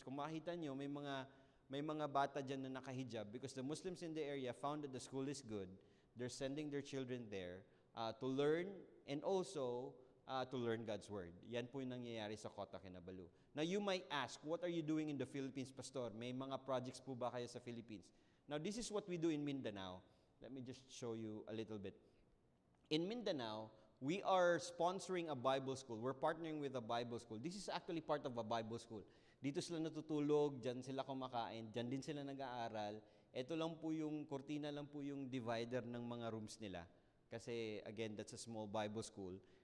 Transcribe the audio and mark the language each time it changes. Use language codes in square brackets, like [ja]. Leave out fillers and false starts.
[tl] Kung makita nyo, may mga bata dyan na nakahijab [en] because the Muslims in the area found that the school is good. They're sending their children there to learn and also to learn God's Word. [tl] Yan po yung nangyayari sa Kota Kinabalu. [en] Now, you might ask, what are you doing in the Philippines, Pastor? [tl] May mga projects po ba kayo sa Philippines? [en] Now, this is what we do in Mindanao. Let me just show you a little bit. In Mindanao, we are sponsoring a Bible school. We're partnering with a Bible school. This is actually part of a Bible school. [tl] Dito sila natutulog, dyan sila kumakain, dyan din sila nag-aaral. Ito lang po yung, kurtina lang po yung divider ng mga rooms nila. [en] Kasi, again, that's a small Bible school.